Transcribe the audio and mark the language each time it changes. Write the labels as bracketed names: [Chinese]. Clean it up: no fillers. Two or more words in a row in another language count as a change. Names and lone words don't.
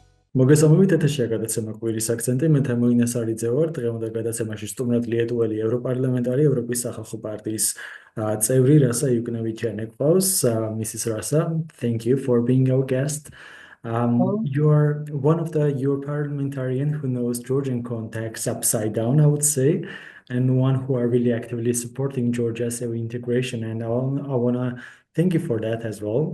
[Georgian] მოგესალმებით, ეთერშია გადაცემა კვირის აქცენტი. მე თემოინას არიძე ვარ. დღევანდელ გადაცემაში სტუმრად ლიეტუველი ევროპარლამენტარი ევროპის სახალხო პარტიის წევრი რასა იუკნევიჩიანე გვყავს. [English] Mrs. Rasa, thank you for being our guest. Oh, You're one of the Europarlamentarian who knows Georgian context upside down, I would say, and one who are really actively supporting Georgia's EU integration. And I wanna thank you for that as well.